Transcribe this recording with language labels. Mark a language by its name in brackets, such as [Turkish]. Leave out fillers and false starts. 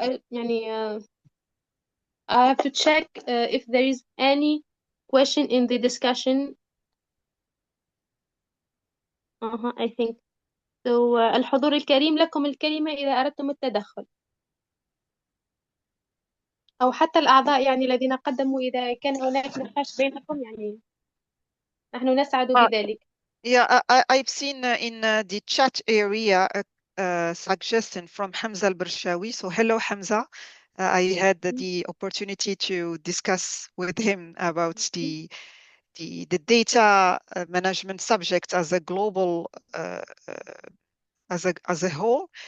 [English] يعني I have to check if there is any question in the discussion. I think so. [Arabic] الحضور الكريم، لكم الكلمة إذا أردتم التدخل، أو حتى الأعضاء يعني الذين قدموا، إذا كان هناك نقاش بينكم يعني نحن نسعد بذلك. [English] Yeah, I've seen in the chat area a suggestion from Hamza al-Bershawi. So hello, Hamza. I had the opportunity to discuss with him about the data management subject as a global as a whole.